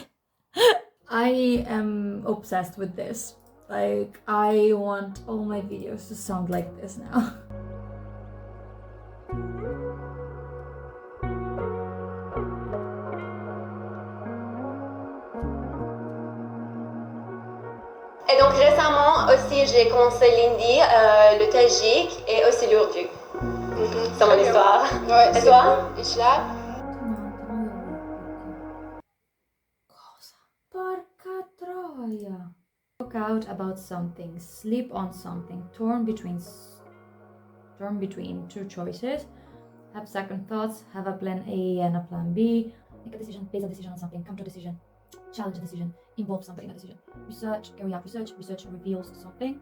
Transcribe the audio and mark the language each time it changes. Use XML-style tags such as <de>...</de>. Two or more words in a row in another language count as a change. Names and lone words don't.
<en>I am obsessed with this. Like, I want all my videos to sound like this now.</en> <fr>Et donc récemment aussi j'ai commencé l'hindi, le tagik et aussi l'urdu. C'est mon histoire. Ouais, Et toi?</fr> <tr>İşler.</tr> <it>Porca troia.</it> <en>Talk out about something, sleep on something, torn between two choices, have second thoughts, have a plan A and a plan B, make a decision, base a decision on something, come to a decision, challenge a decision, involve somebody in a decision, research, carry out research, research reveals something.</en>